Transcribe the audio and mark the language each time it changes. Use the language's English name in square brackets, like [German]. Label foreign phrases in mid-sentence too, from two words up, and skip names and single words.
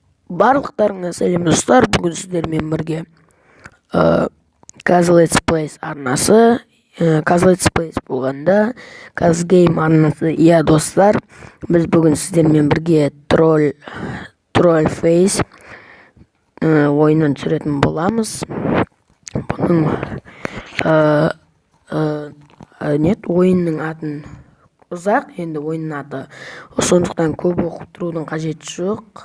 [Kazakh] Барлықтарыңа сәлем достар, бүгін сіздермен бірге Kaz Let's Plays арнасы, Kaz Let's Plays болғанда Kaz Game арнасы. Иә достар, біз бүгін сіздермен бірге Troll Face ойынын түсіретін боламыз. Бұның ойынның атын ұзақ, енді ойынның аты, сондықтан көп оқып тұрудың қажеті жоқ.